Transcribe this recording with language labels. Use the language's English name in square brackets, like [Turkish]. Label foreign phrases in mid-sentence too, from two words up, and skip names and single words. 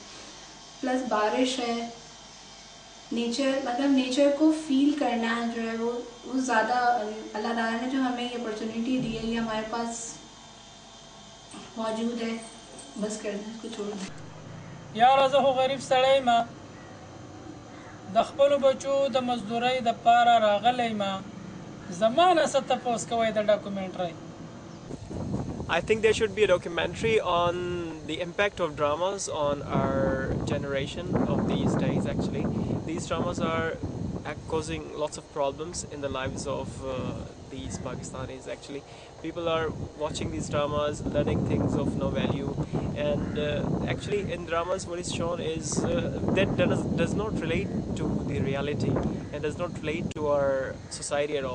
[Urdu] پلس بارش ہے، نیچر مطلب نیچر کو فیل کرنا جو ہے وہ زیادہ اللہ تعالی نے جو ہمیں یہ اپورچونٹی دی ہے، یہ ہمارے پاس موجود ہے، بس کر دیں، اس کو چھوڑ دیں. [Pashto] यार زه خو غریب سړی ما د خپل بچو د مزدورۍ د پاره راغلی ما زمانه څه تپوس کوي د ډاکومنټري. [English] I think there should be a documentary on the impact of dramas on our generation of these days. Actually, these dramas are causing lots of problems in the lives of these Pakistanis. Actually, people are watching these dramas, learning things of no value, and actually in dramas what is shown is that does not relate to the reality and does not relate to our society at all.